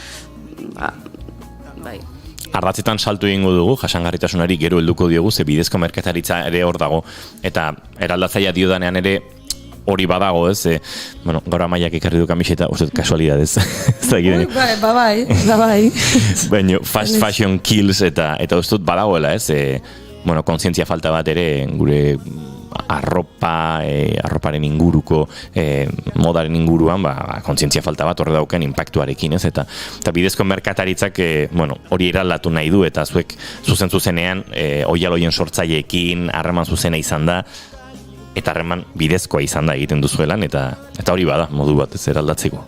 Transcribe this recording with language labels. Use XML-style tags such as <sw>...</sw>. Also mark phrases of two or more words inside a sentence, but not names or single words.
<eu>Bai. Ardatzetan saltu egingo dugu, jasangarritasunari gero helduko diogu, ze bidezko merkataritza ere hor dago, eta eraldatzailea diodanean ere hori badago, ez? Bueno, gaur Amaiak ekarri du kamiseta, uste kasualidadez. Bai. Baina</eu> <en>fast fashion kills</en> <eu>eta uste dut badagoela, ez? Bueno, kontzientzia falta bat ere gure arroparen inguruko, modaren inguruan, kontzientzia falta bat horre dauken impactuarekin, ez? Eta bidezko merkataritzak, bueno, hori eraldatu nahi du, eta zuzenean, oialoien sortzaileekin, harreman zuzena izan da, eta harreman bidezkoa izan da egiten duzuelan, eta hori bada, modu bat ez eraldatzeko.</eu>